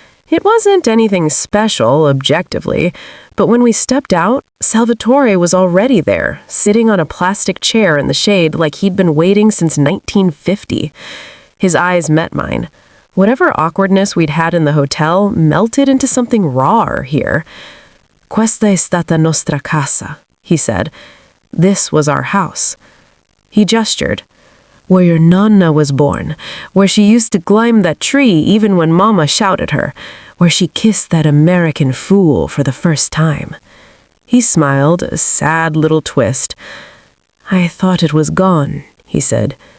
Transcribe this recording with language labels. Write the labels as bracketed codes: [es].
[en] It wasn't anything special, objectively, but when we stepped out, Salvatore was already there, sitting on a plastic chair in the shade like he'd been waiting since 1950. His eyes met mine. Whatever awkwardness we'd had in the hotel melted into something raw here. [it] Questa è stata nostra casa, [en] he said. This was our house. He gestured. Where your nonna was born, where she used to climb that tree even when Mama shouted her, where she kissed that American fool for the first time. He smiled, a sad little twist. I thought it was gone, he said.